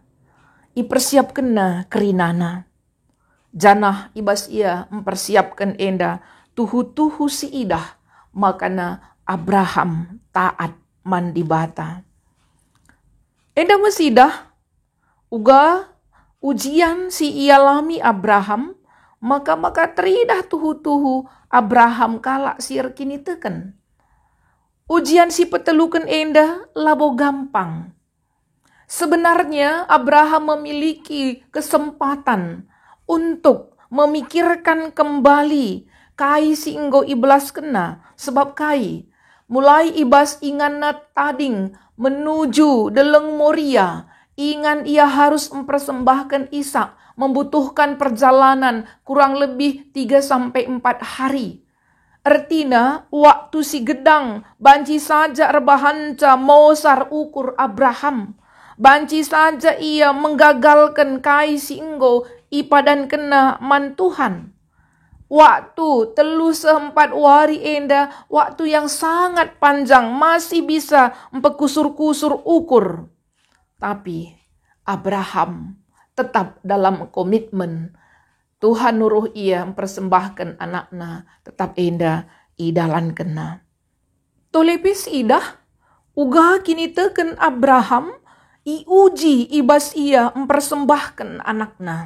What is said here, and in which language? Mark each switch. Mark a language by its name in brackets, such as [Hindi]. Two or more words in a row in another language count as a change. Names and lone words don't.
[Batak Karo] Ipersiapkanna kerinana. Janah ibas ia mempersiapkan enda tuhu-tuhu si idah, makana Abraham taat mandibata. Enda mesidah uga ujian si ialami Abraham, maka teridah tuhu-tuhu Abraham kalak sir kini teken. Ujian si petelukan enda labo gampang. [Indonesian] Sebenarnya Abraham memiliki kesempatan untuk memikirkan kembali [Batak Karo] kai si enggo iblas kena, [Indonesian] sebab kai mulai [Batak Karo] ibas ingan tading [Indonesian] menuju deleng Moria, ingan ia harus mempersembahkan Ishak, membutuhkan perjalanan kurang lebih 3-4 hari. [Batak Karo] Artinya waktu si gedang banci saja rebahanca mosar ukur Abraham. Banci saja ia menggagalkan kai si enggo ipadan kena mantuhan. [Indonesian] Waktu 3-4 hari enda, waktu yang sangat panjang, masih bisa [Batak Karo] empekusur-kusur ukur. [Indonesian] Tapi Abraham tetap dalam komitmen. Tuhan nuruh ia mempersembahkan anaknya, tetap [Batak Karo] enda idalan kena. Tolepis idah, uga kini teken Abraham, iuji ibas ia [Indonesian] mempersembahkan anaknya.